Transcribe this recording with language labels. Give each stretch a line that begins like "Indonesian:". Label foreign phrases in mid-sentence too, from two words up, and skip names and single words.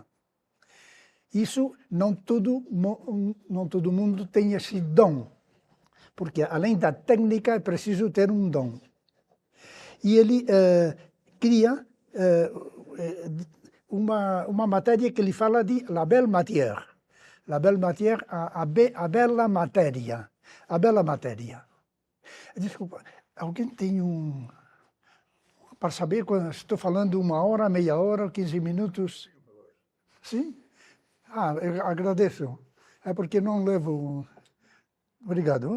Portuguese: Isso não todo mundo tem esse dom, porque além da técnica é preciso ter um dom. E ele cria uma matéria que ele fala de
French: la belle matière. La belle matière,
Portuguese: a bela matéria. A bela matéria. Desculpa, alguém tem para saber quando estou falando 1 hora, meia hora, 15 minutos? Sim? Eu agradeço. É porque não levo Obrigado.